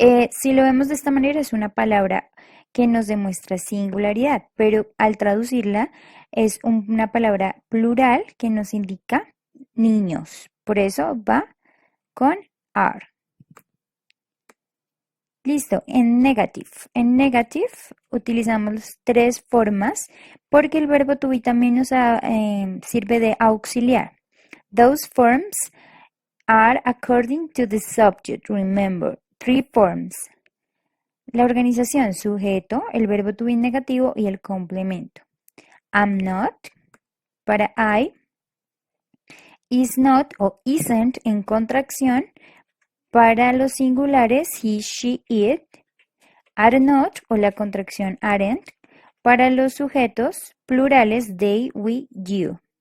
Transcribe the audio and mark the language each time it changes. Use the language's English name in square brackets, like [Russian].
[Spanish] Si lo vemos de esta manera, es una palabra que nos demuestra singularidad, pero al traducirla es una palabra plural que nos indica niños. Por eso va con are. Listo, en negative. En negative utilizamos tres formas porque el verbo to be también nos sirve de auxiliar. [English] Those forms are according to the subject. Remember, three forms. [Spanish] La organización, sujeto, el verbo to be negativo y el complemento. I'm not para I, is not o isn't en contracción para los singulares he, she, it, are not o la contracción aren't para los sujetos plurales they, we, you.